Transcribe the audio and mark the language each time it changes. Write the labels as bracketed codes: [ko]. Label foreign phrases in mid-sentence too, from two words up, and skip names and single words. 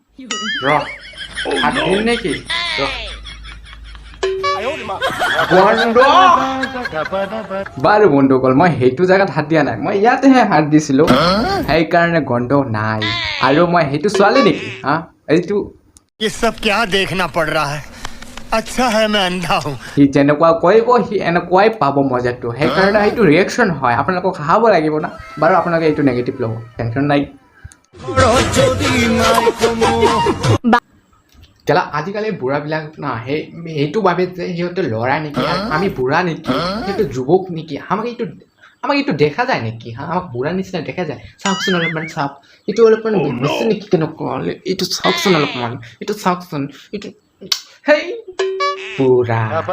[as] নেকি বাৰু বন্ধুসকল মই সেইটো জেগাত হাত দিয়া নাই মই ইয়াতেহে হাত দিছিলোঁ সেইকাৰণে গন্ধ নাই আৰু মই সেইটো ছোৱালী নেকি এইটো [hi] ये सब क्या देखना पड़ रहा है अच्छा है मैं अंधा हूं [as] সি যেনেকুৱা কৰিব সি এনেকুৱাই পাব মজাটো সেইকাৰণে সেইটো ৰিয়েকশ্যন হয় আপোনালোকক খাব লাগিব না বাৰু আপোনালোকে এইটো নেগেটিভ ল'ব টেনশ্যন নাই কেলা আজিকালি বুঢ়াবিলাক না সেইটো ভাবে যে সিহঁতে ল'ৰা নেকি আমি বুঢ়া নেকি সেইটো যুৱক নেকি আমাক এইটো দেখা যায় নেকি আমাক বুঢ়া নিচিনা দেখা যায় চাওকচোন অলপমান চাওক এইটো অলপমান বেছি নেকি কেনেকুৱা এইটো চাওকচোন অলপমান এইটো চাওকচোন এইটো হেই বুঢ়া